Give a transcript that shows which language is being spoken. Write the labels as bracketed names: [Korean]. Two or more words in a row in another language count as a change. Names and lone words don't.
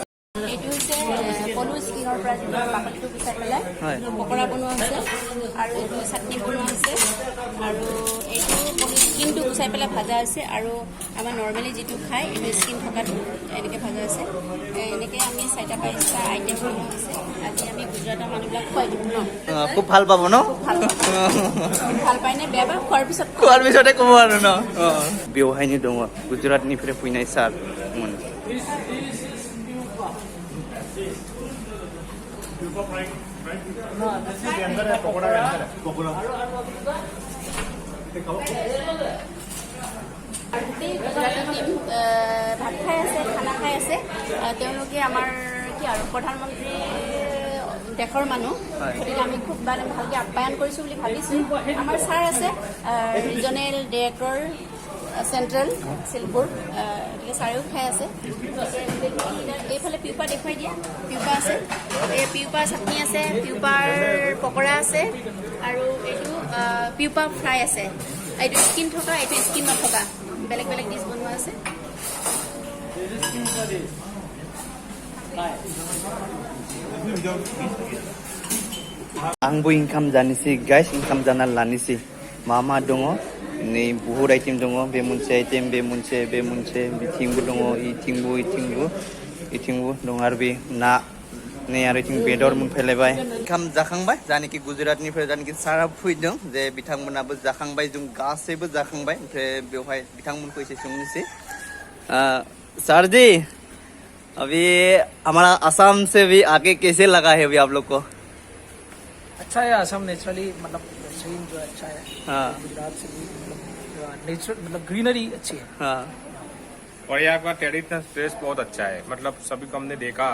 [Assamese] এইটো হৈছে পলু স্কিনৰ পৰা যিটো বাকলিটো গুচাই পেলাই পকৰা বনোৱা হৈছে, আৰু এইটো চাটনি বনোৱা হৈছে, আৰু এইটো পলু স্কিনটো গুচাই পেলাই ভাজা আছে, আৰু আমাৰ নৰ্মেলি যিটো খায় এইটো স্কিন থকাটো এনেকৈ ভাজা আছে। এনেকৈ আমি 4-5টা আইটেম বনোৱা হৈছে। আজি আমি গুজৰাটৰ মানুহবিলাক খুৱাই দিম ন? খুব ভাল পাব ন? ভাল পায়নে বেয়া পায় খোৱাৰ পিছতে ক'ব আৰু ন? [Bodo] बेवहायनो दङ गुजरातनिफ्राय फैनाय सार। [Assamese] গোটেই গুজৰাটী টিম ভাত খাই আছে, খানা খাই আছে। তেওঁলোকে আমাৰ কি আৰু প্ৰধানমন্ত্ৰী দেশৰ মানুহ, গতিকে আমি খুব ভালকৈ আপ্যায়ন কৰিছোঁ বুলি ভাবিছোঁ। আমাৰ ছাৰ আছে [English] regional director [Assamese] চেণ্ট্ৰেল শিলপুৰ, গতিকে ছাৰেও খাই আছে। এইফালে পিউপা দেখুৱাই দিয়া, পিউপা আছে, এই পিউপা চাটনি আছে, পিউপাৰ পকৰা আছে, আৰু এইটো পিউপা ফ্ৰাই আছে। এইটো স্কিন থকা, এইটো স্কিন নথকা, বেলেগ বেলেগ ডিছ বনোৱা আছে। [Bodo] आंबो इंकाम जानोसै गाइस, इंकाम जाना लानोसै। मा मा दङ नै बुहुत आइटेम दङ। बे मोनसे आइटेम, बे मोनसे बिथिंबो दङ, इथिंबो दङ आरो बे ना नै आरो इथिं बेदर मोनफैलायबाय। इंकाम जाखांबाय, जानाखि गुजरातनिफ्राय जानाखि सारा फैदों जे बिथांमोनाबो जाखांबाय, जों गासैबो जाखांबाय। ओमफ्राय बेवहाय बिथांमोनखौ एसे सोंनोसै। [Hindi] सर जी, अभी हमारा असम से भी आके कैसे लगा है अभी आप लोग को? अच्छा है असम नेचुरली, मतलब सीन जो अच्छा है। हाँ गुजरात से भी नेचुरल, मतलब ग्रीनरी अच्छी है। हाँ और यहाँ का [English] traditional dress [Hindi] बहुत अच्छा है, मतलब सभी को हमने देखा